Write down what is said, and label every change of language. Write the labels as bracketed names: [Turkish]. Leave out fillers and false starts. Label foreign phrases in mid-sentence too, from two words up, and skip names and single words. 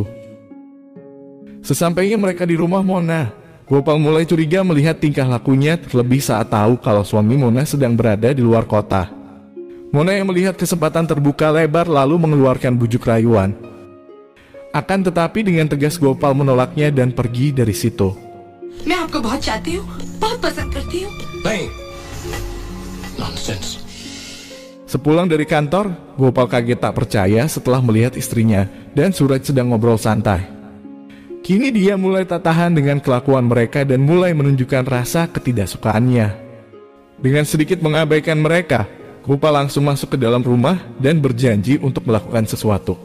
[Indonesian] Sesampainya mereka di rumah Mona, Gopal mulai curiga melihat tingkah lakunya, terlebih saat tahu kalau suami Mona sedang berada di luar kota. Mona yang melihat kesempatan terbuka lebar lalu mengeluarkan bujuk rayuan. Akan tetapi dengan tegas Gopal menolaknya dan pergi dari situ. [Hindi] मैं आपको बहुत चाहती हूँ, बहुत पसंद करती हूँ। नहीं, nonsense. [Indonesian] Sepulang dari kantor, Gopal kaget tak percaya setelah melihat istrinya dan Suraj sedang ngobrol santai. Kini dia mulai tak tahan dengan kelakuan mereka dan mulai menunjukkan rasa ketidaksukaannya. Dengan sedikit mengabaikan mereka, Gopal langsung masuk ke dalam rumah dan berjanji untuk melakukan sesuatu.